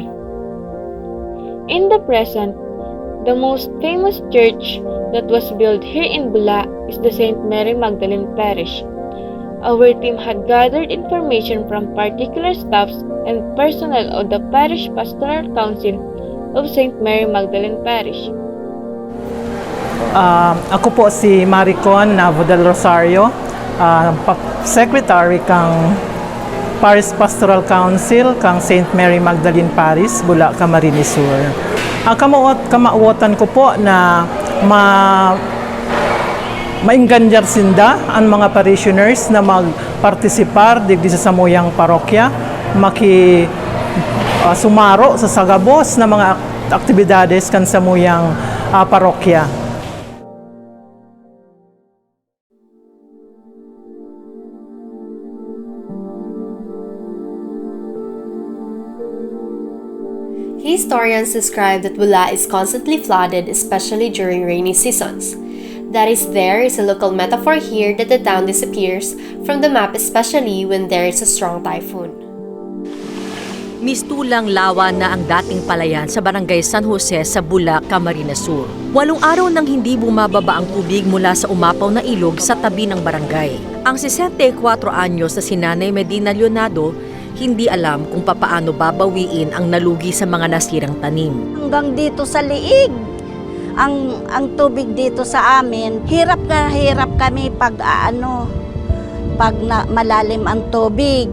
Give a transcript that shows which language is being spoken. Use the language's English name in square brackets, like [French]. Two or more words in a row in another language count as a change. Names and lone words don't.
[English] In the present, the most famous church that was built here in Bula is the St. Mary Magdalene Parish. Our team had gathered information from particular staffs and personnel of the Parish Pastoral Council of St. Mary Magdalene Parish. [Bikol] Ako po si Maricon Nabua del Rosario, Secretary kang Parish Pastoral Council kang St. Mary Magdalene Parish, Bula, Camarines Sur. Ang kamauotan ko po na mainganjar sinda ang mga parishioners na magpartisipar digdi sa samuyang parokya, sumaro sa sagabos na mga aktibidades kan samuyang parokya. [English] Historians describe that Bula is constantly flooded, especially during rainy seasons. That is, there is a local metaphor here that the town disappears from the map, especially when there is a strong typhoon. [Filipino] Mistulang lawa na ang dating palayan sa barangay San Jose sa Bula, Camarines Sur. 8 araw nang hindi bumababa ang tubig mula sa umapaw na ilog sa tabi ng barangay. Ang 64 anyos na si Nanay Medina Leonardo hindi alam kung papaano babawiin ang nalugi sa mga nasirang tanim. Hanggang dito sa liig, ang tubig dito sa amin, hirap kami pag malalim ang tubig.